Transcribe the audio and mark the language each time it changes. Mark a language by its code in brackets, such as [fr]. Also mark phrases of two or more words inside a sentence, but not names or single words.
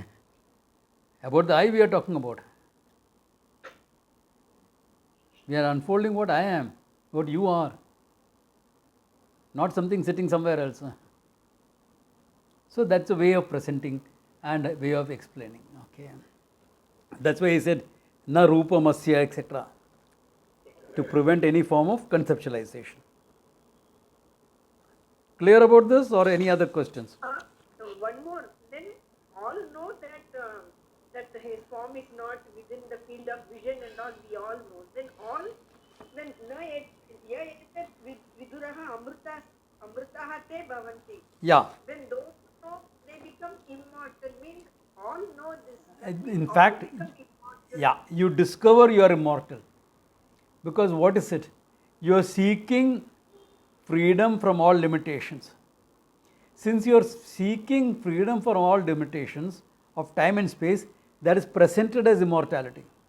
[en] About the I we are talking about. We are unfolding what I am, what you are. Not something sitting somewhere else. So that's a way of presenting and a way of explaining. Okay. That's why he said, [sa] na rupamasya, [en] etc. To prevent any form of conceptualization. Clear about this or any other questions? One more. Then all know that his form is not within the field of vision and all. We all know. [sa] Then viduraha amrutaha te bhavanti. [en] Yeah. When those know, they become immortal. Means all know this. In fact, yeah, you discover you are immortal. Because what is it? You are seeking freedom from all limitations. Since you are seeking freedom from all limitations of time and space, that is presented as immortality.